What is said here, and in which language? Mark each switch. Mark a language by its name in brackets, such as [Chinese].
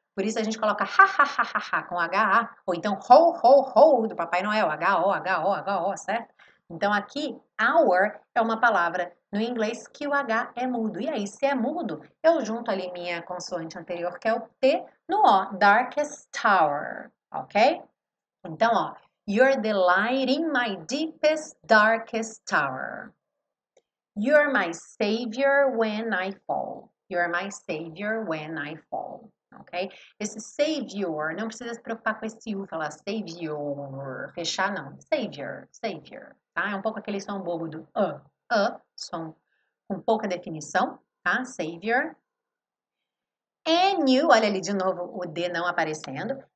[Portuguese] Por isso a gente coloca ha com HA. Ou então ho do Papai Noel. H-O, certo? Então aqui, hour é uma palavra no inglês que o H é mudo. E aí, se é mudo, eu junto ali minha consoante anterior, que é o T, no O. Darkest tower, ok? Então, ó. [English] You're the light in my deepest, darkest tower. You're my savior when I fall. You're my savior when I fall. [Portuguese] Ok? Esse savior, não precisa se preocupar com esse U, falar savior, fechar não. Savior, tá? É um pouco aquele som bobo do som com pouca definição, tá? Savior. And you, olha ali de novo o D não aparecendo.